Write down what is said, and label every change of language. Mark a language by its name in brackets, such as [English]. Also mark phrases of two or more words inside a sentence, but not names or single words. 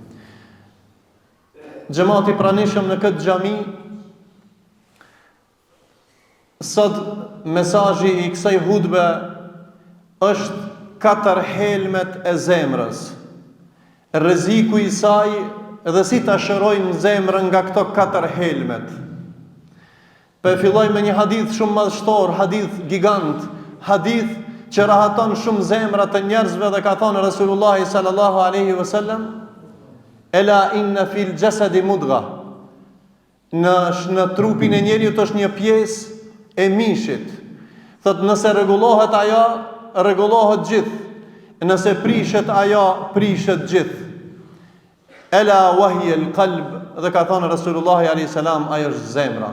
[Albanian] Xhamati pranishëm në këtë xhami, sot mesazhi i kësaj hutbe është 4 helmet e zemrës. Rreziku i saj dhe si ta shërojmë zemrën nga këto 4 helmet. Po filloj me një hadith shumë madhështor, hadith gigant, hadith që rahaton shumë zemrat e njerëzve, dhe ka thënë Resulullah [Arabic] صلى الله عليه وسلم: ألا إن في الجسد مضغة. [Albanian] Në trupin e njeriut është një pjesë e mishit. Thot, nëse rregullohet ajo, rregullohet gjithë. Nëse prishet ajo, prishet gjithë. [Arabic] ألا وهي القلب, [Albanian] dhe ka thënë Resulullah [Arabic] عليه السلام, [Albanian] ajo është zemra.